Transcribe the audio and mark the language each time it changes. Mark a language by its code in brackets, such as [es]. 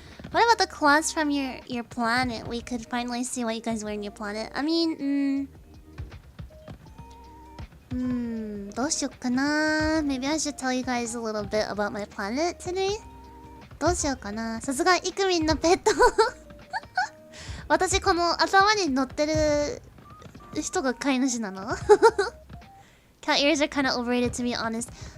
[en] What about the claws from your planet? We could finally see what you guys wear in your planet. I mean, どうしよっかな. Maybe I should tell you guys a little bit about my planet today. [ja] どうしようかな. さすがイクミンのペット。私この頭に乗ってる人が飼い主なの。 [en] Cat ears are kind of overrated to be honest.